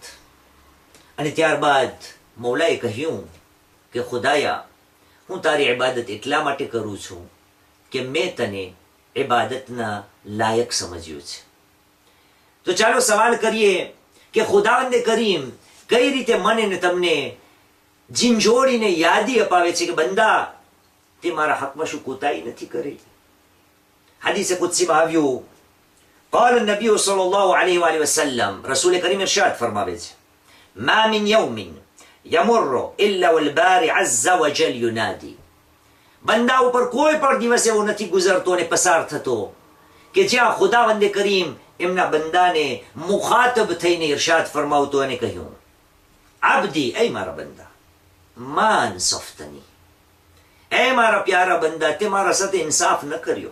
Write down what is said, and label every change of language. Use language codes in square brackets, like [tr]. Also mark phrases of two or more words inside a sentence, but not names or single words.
[gu] અને ત્યારબાદ મૌલાએ કહ્યું કે ખુદાયા હું તારી ઇબાદત એટલા માટે કરું છું કે મેં તને ઇબાદતના લાયક સમજ્યું છે. તો ચાલો સવાલ કરીએ કે ખુદાવંદ કરીમ કઈ રીતે મને ને તમને ઝીંઝોડીને યાદી અપાવે છે કે બંદા તે મારા હકમાં શું કોતાઈ નથી કરી. હદીસે કુદસીમાં આવ્યું [ar] قال النبي صلى الله عليه وآله وسلم [gu] રસૂલ કરીમ ઇરશાદ ફરમાવે છે [ar] ما من يوم يمر إلا والباري عز وجل ينادي. [gu] બંદા ઉપર કોઈ પણ દિવસ એવો નથી ગુજરતો ને પસાર થતો કે જ્યાં ખુદાવંદ કરીમ એમના બંદાને મુખાતબ થઈને ઇરશાદ ફરમાવતો અને કહ્યું આબદી, એ મારા બંદા, માન સફતની, એ મારા પ્યારા બંદા તે મારા સાથે ઇન્સાફ ન કર્યો.